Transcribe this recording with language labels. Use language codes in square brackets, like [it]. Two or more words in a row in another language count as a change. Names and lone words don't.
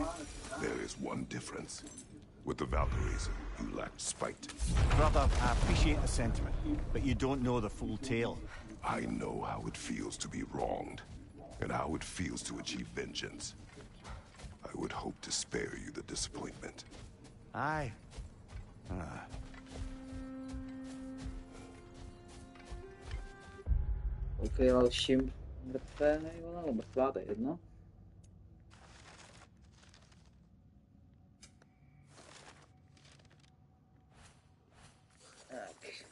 [en] There is one difference. With the Valkyries, you lacked spite. Brother, I appreciate the sentiment, but you don't know the full tale. I know how it feels to be wronged, and how it feels to achieve vengeance. I would hope to spare you the disappointment. Aye. [cs] OK, dalším mrtvé nejvole, nebo mrtvá, to je jedno. Tak.